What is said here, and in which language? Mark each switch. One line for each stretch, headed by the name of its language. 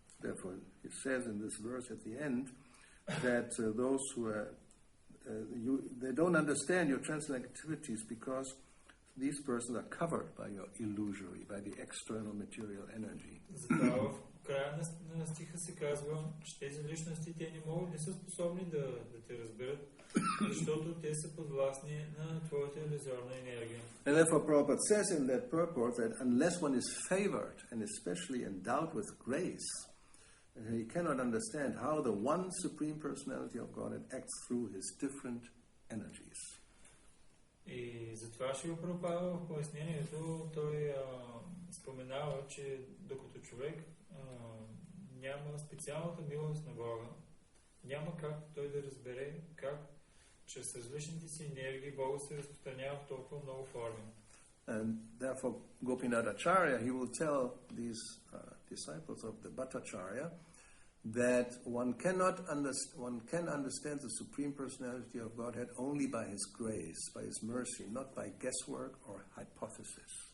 English: Therefore, it says in this verse at the end that those who are, they don't understand your transcendental activities because these persons are covered by your illusory, by the external material energy.
Bulgarian: Затова в края на стиха се казва, че тези личности те не са способни да те разберат, защото те са подвластни на твоята иллюзорна енергия.
English: And therefore Prabhupada says in that purport that unless one is favored and especially endowed with grace, he cannot understand how the one Supreme Personality of Godhead acts through his different energies.
Bulgarian: И затова Шрила Прабхупада в пояснението той споменава, че докато човек няма специалната милост на Бога, няма как той да разбере как чрез различните си енергии Бога се разпространява в толкова много форми.
English: And therefore Gopinath Acharya, he will tell these disciples of the Bhattacharya that one can understand the Supreme Personality of Godhead only by His grace, by His mercy, not by guesswork or hypothesis.